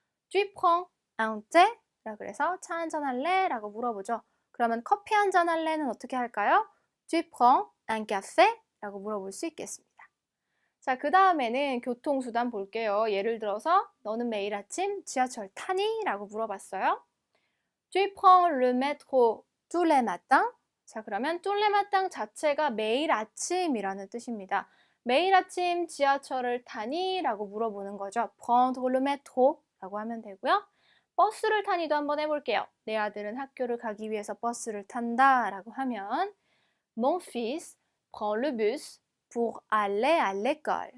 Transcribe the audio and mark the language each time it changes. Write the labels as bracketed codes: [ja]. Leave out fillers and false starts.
[fr] Tu prends un thé? [ko] 라고 그래서 차 한잔 할래? 라고 물어보죠. 그러면 커피 한잔 할래는 어떻게 할까요? [fr] Tu prends un café? [ko] 라고 물어볼 수 있겠습니다. 자, 그 다음에는 교통수단 볼게요. 예를 들어서 너는 매일 아침 지하철 타니? 라고 물어봤어요. [fr] Tu prends le métro tous les matins? [ko] 자, 그러면 [fr] tous les matins [ko] 자체가 매일 아침이라는 뜻입니다. 매일 아침 지하철을 타니? 라고 물어보는 거죠. [fr] prendre le métro [ko] 라고 하면 되고요. 버스를 타니도 한번 해볼게요. 내 아들은 학교를 가기 위해서 버스를 탄다 라고 하면 [fr] Mon fils prend le bus pour aller à l'école.